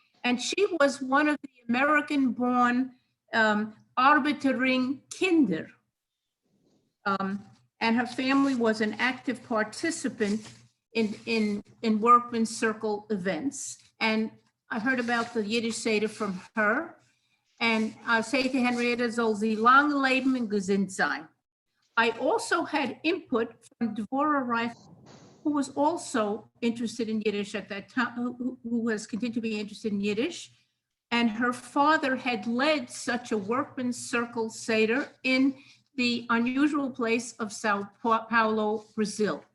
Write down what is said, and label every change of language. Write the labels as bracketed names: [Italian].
[English] And she was one of the American-born Arbitering Kinder. And her family was an active participant in Workmen's Circle events. And I heard about the Yiddish Seder from her. And I say to Henrietta, [Yiddish] soll sie lang leben und gesund sein. [English] I also had input from Dvorah Reif, who was also interested in Yiddish at that time, who has continued to be interested in Yiddish. And her father had led such a Workmen's Circle Seder in the unusual place of Sao Paulo, Brazil.